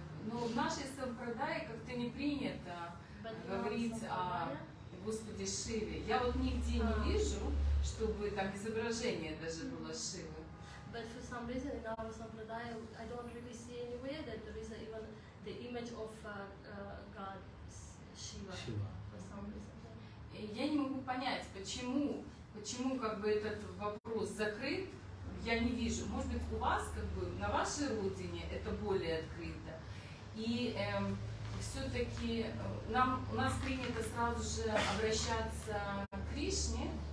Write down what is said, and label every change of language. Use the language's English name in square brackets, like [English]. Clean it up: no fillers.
[Russian] Но в нашей сампрадае как-то не принято говорить о Господе Шиве. Я вот нигде не вижу, чтобы там изображение даже было Шивы. [English] But for some reason in our sampradaya, I don't really see anywhere that there is even the image of God Shiva. For some reason. [Russian] Я не могу понять, почему почему как бы этот вопрос закрыт, я не вижу. Может быть, у вас, как бы, на вашей родине это более открыто. И все-таки у нас принято сразу же обращаться к Кришне.